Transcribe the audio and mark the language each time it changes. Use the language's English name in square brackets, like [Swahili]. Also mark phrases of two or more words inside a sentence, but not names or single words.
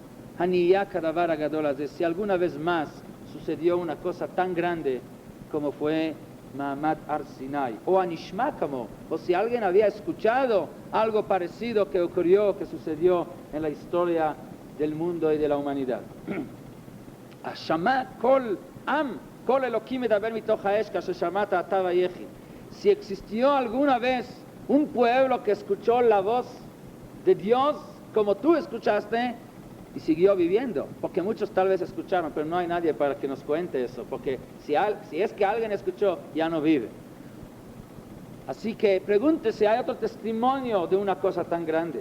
[Spanish] si alguna vez más sucedió una cosa tan grande como fue [Hebrew] מעמד הר סיני, [Spanish] o Anishmakamo, o si alguien había escuchado algo parecido que ocurrió, que sucedió en la historia del mundo y de la humanidad. [Hebrew] השמע קול עם קול אלהים מדבר מתוך האש כאשר שמעת אתה ויחי. [Spanish] Si existió alguna vez un pueblo que escuchó la voz de Dios como tú escuchaste y siguió viviendo, porque muchos tal vez escucharon, pero no hay nadie para que nos cuente eso, porque si es que alguien escuchó, ya no vive. Así que pregúntese si hay otro testimonio de una cosa tan grande.